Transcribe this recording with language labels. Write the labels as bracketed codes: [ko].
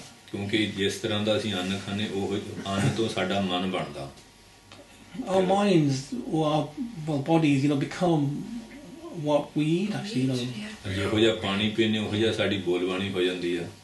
[pa] ਕਿਉਂਕਿ ਜਿਸ ਤਰ੍ਹਾਂ ਦਾ ਅਸੀਂ ਅੰਨ ਖਾਣੇ ਉਹ ਅੰਨ ਤੋਂ ਸਾਡਾ ਮਨ ਬਣਦਾ। [en] Our minds or our bodies, become what we eat actually. [pa] ਜਿਹੋ ਜਿਹਾ ਪਾਣੀ ਪੀਨੇ ਉਹੋ ਜਿਹਾ ਸਾਡੀ ਬੋਲਬਾਣੀ ਹੋ ਜਾਂਦੀ ਆ।